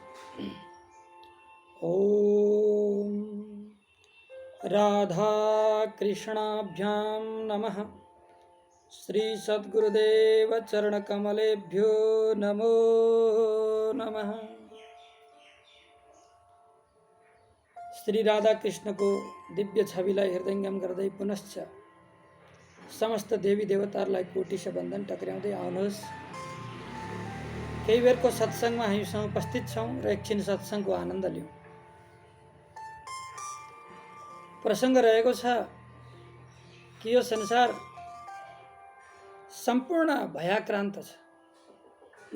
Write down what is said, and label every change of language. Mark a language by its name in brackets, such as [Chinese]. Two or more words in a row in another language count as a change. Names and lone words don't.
[Sanskrit] ओम राधा कृष्णाभ्यां नमः। श्री सद्गुरुदेव चरण कमलेभ्यो नमो नमः। [Nepali] श्री राधा कृष्ण को दिव्य छविलाई हृदयंगम गर्दै पुनश्च समस्त देवी देवताहरूलाई कोटिश बन्धन टक्र्याउँदै आउनुहोस्। केही बेरको सत्सङ्गमा हामीसँग उपस्थित छौँ र एकछिन सत्सङ्गको आनन्द लिउँ। प्रसङ्ग रहेको छ कि यो संसार सम्पूर्ण भयाक्रान्त छ।